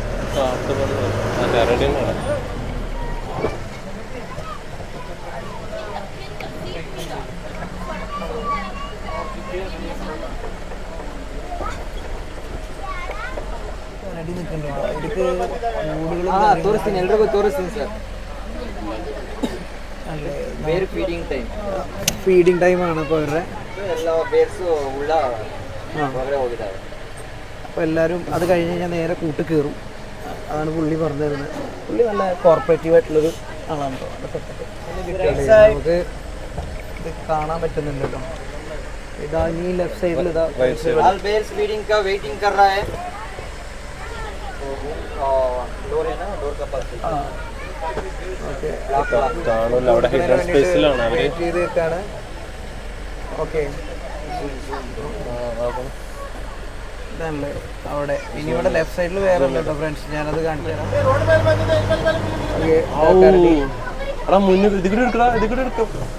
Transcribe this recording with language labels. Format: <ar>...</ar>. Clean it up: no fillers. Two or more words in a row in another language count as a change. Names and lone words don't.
<ml>കരടി കരടി നിൽക്കുന്നുണ്ടോ ഇതിക്ക്</ml> <kn>ತೋರಿಸ್ತೀನಿ, ಎಲ್ರಿಗೂ ತೋರಿಸ್ತೀನಿ ಸರ್.</kn> <en>bear feeding time,</en> <ml>ഫീഡിങ് ടൈമാണ് ഇപ്പോൾ അവരുടെ.</ml> <kn>ಎಲ್ಲ ಬೇರ್ಸು ಉಳ್ಳ ಹೊರಗಡೆ ಹೋಗಿದ್ದಾವೆ.</kn> <ml>അപ്പോൾ എല്ലാവരും അത് കഴിഞ്ഞ് കഴിഞ്ഞാൽ നേരെ കൂട്ട് കയറും. അതാണ് പുള്ളി പറഞ്ഞു തരുന്നത്. പുള്ളി നല്ല കോർപ്പറേറ്റീവ് ആയിട്ടുള്ളൊരു ആളാണ് കേട്ടോ. നമുക്ക് ഇത് കാണാൻ പറ്റുന്നുണ്ട് കേട്ടോ. ഇതാ ഈ ലെഫ്റ്റ് സൈഡിൽ ഇതാ</ml> <en>All bears feeding</en> <hi>का वेटिंग कर रहा है. डोर है ना, डोर का पास</hi> <ml>ഓക്കെ കാണൂല, അവിടെ ഹിഡൻ സ്പേസിലാണ് അവര്. ചെയ്ത് വെക്കാണ്. ഓക്കെ ഇതല്ലേ അവിടെ. ഇനി ഇവിടെ ലെഫ്റ്റ് സൈഡിൽ വേറെ ഉണ്ട് കേട്ടോ ഫ്രണ്ട്സ്, ഞാനത് കാണിച്ചു തരാം. എടാ മുന്നിൽ ഇത് കൂടെ എടുക്കടാ, ഇത് കൂടെ എടുക്കും.</ml>